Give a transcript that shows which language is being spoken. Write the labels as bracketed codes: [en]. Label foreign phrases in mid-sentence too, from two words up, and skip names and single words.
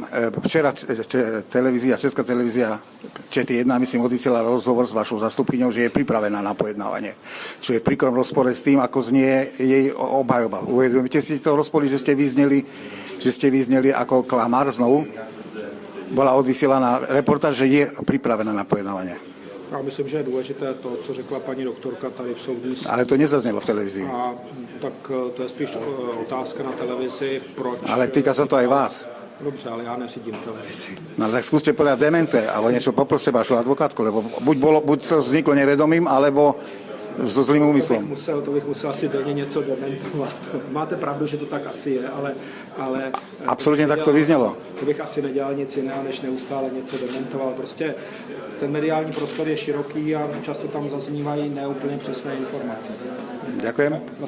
[sk] Včera Česká televízia ČT1, myslím, odvysielala rozhovor s vašou zastupkyňou, že je pripravená na pojednávanie. Čo je v príkrom rozpore s tým, ako znie jej obhajoba. Uvedomíte si to rozpori, že ste vyzneli ako klamár znovu? Bola odvysielaná reportáž, že je pripravená na pojednávanie. [cs] Já myslím, že je důležité to, co řekla paní doktorka tady v soudní. [sk] Ale to nezaznělo v televízii. [cs] Tak to je spíš otázka na televizi, proč... [sk] Ale týka sa to aj vás. [cs] Dobře, ale já neřídím televizi. [sk] No tak skúste povedať demente, alebo niečo poproste vašu advokátku, lebo buď to vzniklo nevedomým, alebo so zlým úmyslom. [cs] To bych musel asi denně něco dementovat. Máte pravdu, že to tak asi je, ale absolutně tak to vyznělo. To bych asi nedělal nic jiného, než neustále něco dementoval. Prostě ten mediální prostor je široký a často tam zaznívají neúplně přesné informace.